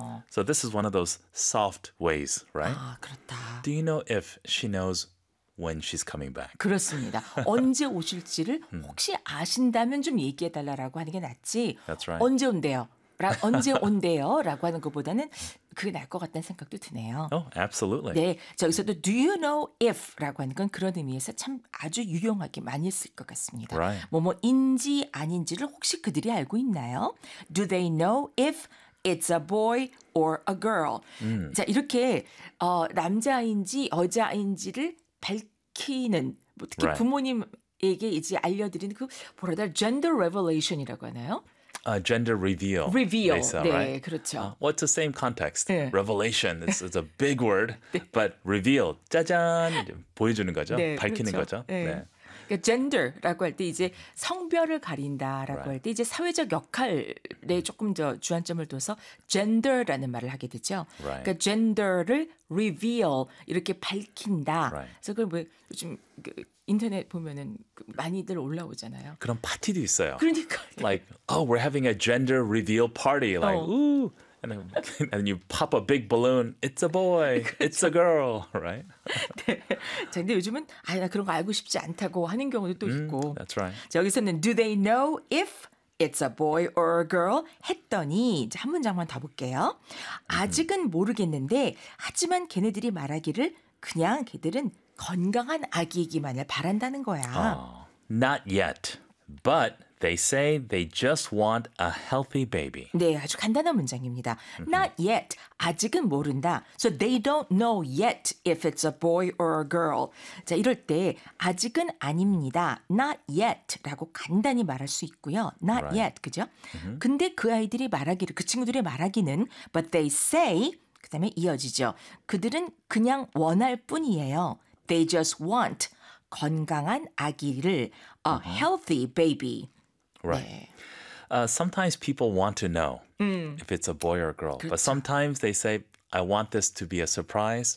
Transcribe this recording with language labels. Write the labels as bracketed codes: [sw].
[en] So this is one of those soft ways, right? [ko] 아, 그렇다. [en] Do you know if she knows when she's coming back. [ko] 그렇습니다. 언제 오실지를 혹시 아신다면 좀 얘기해 달라라고 하는 게 낫지. [en] That's right. [ko] 언제 온대요? 언제 온대요라고 하는 것보다는 그게 나을 것 같다는 생각도 드네요. [en] Oh, absolutely. [ko] 네. 저기서도 do you know if라고 하는 건 그런 의미에서 참 아주 유용하게 많이 쓸 것 같습니다. [en] Right. [ko] 뭐 인지 아닌지를 혹시 그들이 알고 있나요? [en] Do they know if it's a boy or a girl? [ko] 자, 이렇게 남자인지 여자인지를 밝히는 뭐 특히 [en] right. [ko] 부모님에게 이제 알려드린 그 뭐랄까 gender revelation이라고 하나요? [en] Gender reveal. Reveal. Lisa, [ko] 네, [en] right? [ko] 그렇죠. [en] Well, it's the same context. 네. Revelation. It's a big word, 네. but reveal. [ko] 짜잔 보여주는 거죠. 네, 밝히는 그렇죠. 거죠. 네. 네. 그러니까 gender라고 할 때 이제 성별을 가린다라고 [en] right. [ko] 할 때 이제 사회적 역할에 조금 더 주안점을 둬서 gender라는 말을 하게 되죠. [en] Right. [ko] 그러니까 gender를 reveal 이렇게 밝힌다. [en] Right. [ko] 그래서 그걸 뭐 요즘 그 인터넷 보면은 많이들 올라오잖아요. 그런 파티도 있어요. 그러니까 [en] like oh we're having a gender reveal party like ooh And then you pop a big balloon. It's a boy. It's a girl, right? [ko] 네. 자, 근데 요즘은 아, 그런 거 알고 싶지 않다고 하는 경우도 또 있고. [en] That's right. [ko] 자, 여기서는 [en] Do they know if it's a boy or a girl? [ko] 했더니 이제 한 문장만 더 볼게요. 아직은 모르겠는데 하지만 걔네들이 말하기를 그냥 걔들은 건강한 아기이기만을 바란다는 거야. [en] Not yet, but They say they just want a healthy baby. [ko] 네, 아주 간단한 문장입니다. [en] Not yet. [ko] 아직은 모른다. [en] So they don't know yet if it's a boy or a girl. [ko] 자, 이럴 때 아직은 아닙니다. [en] Not yet [ko] 라고 간단히 말할 수 있고요. Not [en] right. [ko] yet, 그죠? 근데 그 아이들이 말하기를, 그 친구들이 말하기는 [en] But they say, [ko] 그 다음에 이어지죠. 그들은 그냥 원할 뿐이에요. [en] They just want [ko] 건강한 아기를 [en] a healthy baby. Right. 네. Sometimes people want to know if it's a boy or a girl. [ko] 그렇죠. [en] But sometimes they say, I want this to be a surprise.